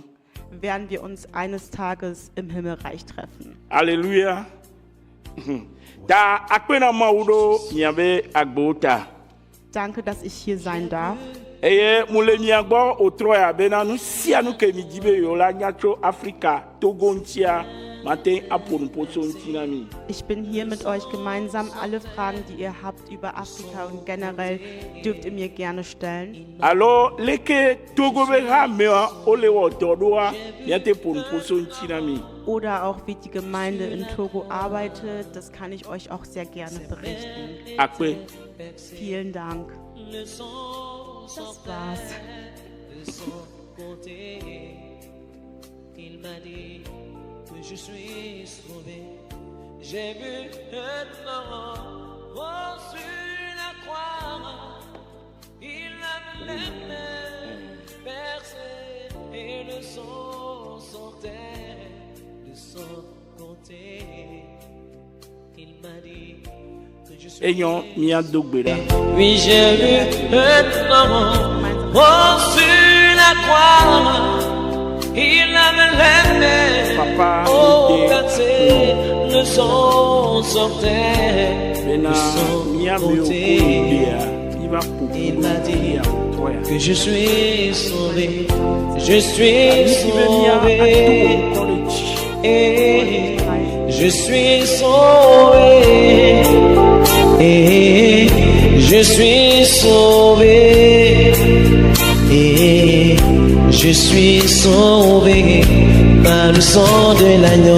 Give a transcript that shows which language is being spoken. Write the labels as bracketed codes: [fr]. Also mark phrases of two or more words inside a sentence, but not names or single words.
[de] werden wir uns eines Tages im Himmelreich treffen. Alléluia. [ee] Ta akpena mawu ɖo miabe agbewo ta. [de] Danke, dass ich hier sein darf. [ee] Eye mule mia gbɔ otrɔ ya bena nu sia nu ke mi dzi be yewo la nya tso Afrika Togo ŋutia mate aƒo nuƒoso ŋuti na mi. [de] Ich bin hier mit euch gemeinsam. Alle Fragen, die ihr habt über Afrika und generell, dürft ihr mir gerne stellen. [ee] Alo leke Togo be hamewa ole wɔ dɔ ɖoa miate ƒo nuƒoso ŋuti na mi. [de] Oder auch wie die Gemeinde in Togo arbeitet, das kann ich euch auch sehr gerne berichten. [ee] Akpe. [de] Vielen Dank. Das war's. [fr] De son côté, il m'a dit que je suis sauvé. J'ai vu un enfant sur la croix. Il avait les mains percées et le sang sortait de son côté. Il m'a dit que je suis [ee] Enyo mia do gbe ɖa. [fr] oui, j'ai vu un enfant sur la croix. Il avait les mains Papa percées, le sang sortait [ee] bena [fr] de son [ee] mia be o ko [fr] côté. [ee] gbea mi va ƒo [fr] Il m'a dit [ee] ya trɔ ya. [fr] que je suis sauvé. Je suis [ee] Ami be mia [fr] sauvé. [ee] ato ŋkɔ le dzi. [fr] Et je suis sauvé. Et je suis sauvé. Et je suis sauvé par le sang de l'agneau.